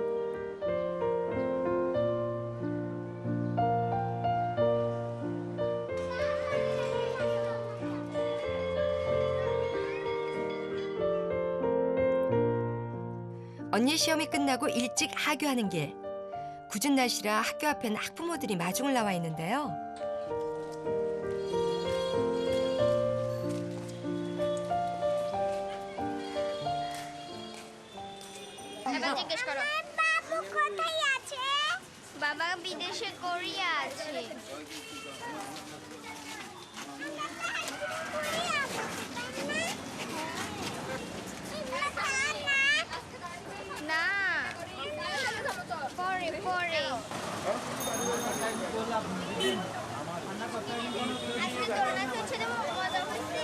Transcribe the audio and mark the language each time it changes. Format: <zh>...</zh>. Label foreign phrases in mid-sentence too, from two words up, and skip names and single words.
<ko>언니 시험이 끝나고 일찍 하교하는 길. 궂은 날씨라 학교 앞엔 학부모들이 마중을 나와 있는데요.</ko> <bn>এবার জিজ্ঞেস করো বাবু কোথায় আছে? বাবা বিদেশে কোরিয়া আছে। না পরে পরে আজকে দোলনা চড়ছে যে মজা হয়েছে।</bn>